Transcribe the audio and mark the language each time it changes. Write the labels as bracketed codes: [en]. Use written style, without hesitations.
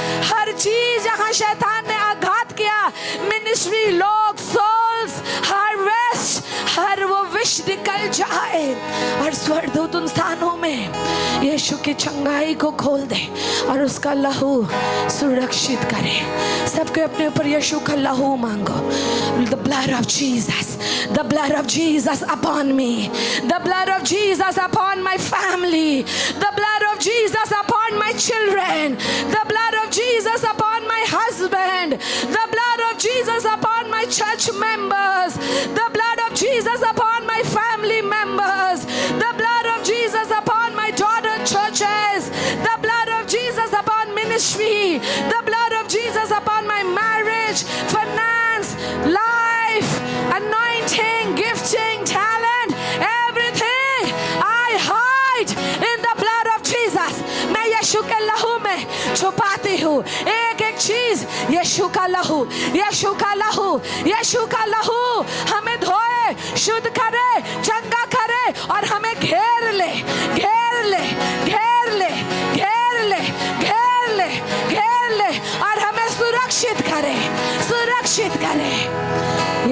[hi] हर चीज जहाँ शैतान ने आघात किया, मिनिस्ट्री, लोग, सोल्स, हार्वेस्ट, हर वो विष निकल जाए और स्वर्गदूत उन स्थानों में यीशु की चंगाई को खोल दे और उसका लहू सुरक्षित करे। सबके अपने ऊपर यीशु का लहू मांगो। [en] The blood of Jesus, the blood of Jesus upon me, the blood of Jesus upon my family, the blood of Jesus upon my children, the blood of Jesus upon my husband, the blood of Jesus upon my church members, the blood of Jesus upon my family members, the blood of Jesus upon my daughter churches, the blood of Jesus upon ministry, the blood of Jesus upon my marriage, finance, life, anointing, gifting, talent, everything I hide in the blood of Jesus. [hi] मैं यीशु के लहू में छुपाती हूँ एक एक चीज। यीशु का लहू, यीशु का लहू, यीशु का लहू हमें धोए, शुद्ध करे, चंगा करे और हमें घेर ले, घेर ले, घेर ले, घेर ले, घेर ले, घेर ले और हमें सुरक्षित करे, सुरक्षित करे।